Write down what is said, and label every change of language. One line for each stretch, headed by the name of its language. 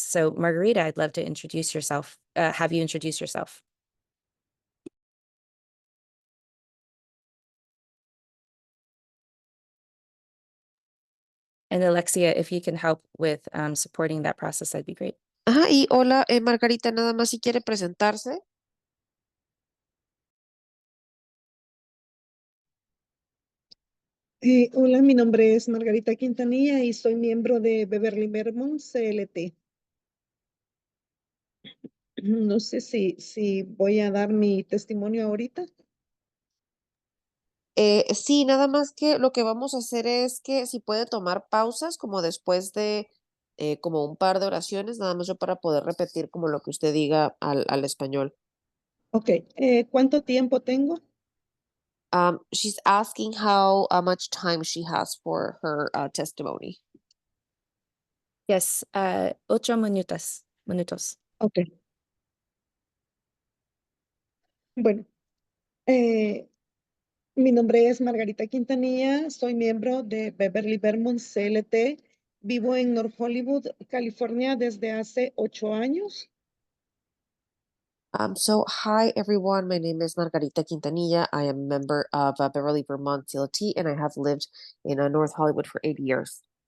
English: So Margarita, I'd love to introduce yourself, have you introduce yourself. And Alexia, if you can help with supporting that process, that'd be great.
Spanish: Ajá, y hola, Margarita, nada más si quiere presentarse. Hola, mi nombre es Margarita Quintanilla y soy miembro de Beverly Vermont CLT. No sé si voy a dar mi testimonio ahorita. Sí, nada más que lo que vamos a hacer es que si puede tomar pausas como después de como un par de oraciones, nada más yo para poder repetir como lo que usted diga al español. Ok, ¿cuánto tiempo tengo?
English: She's asking how much time she has for her testimony.
Spanish: Yes, 8 minutos. Ok. Bueno, mi nombre es Margarita Quintanilla, soy miembro de Beverly Vermont CLT. Vivo en North Hollywood, California desde hace 8 años.
English: So hi everyone, my name is Margarita Quintanilla. I am a member of Beverly Vermont CLT, and I have lived in North Hollywood for 8 years.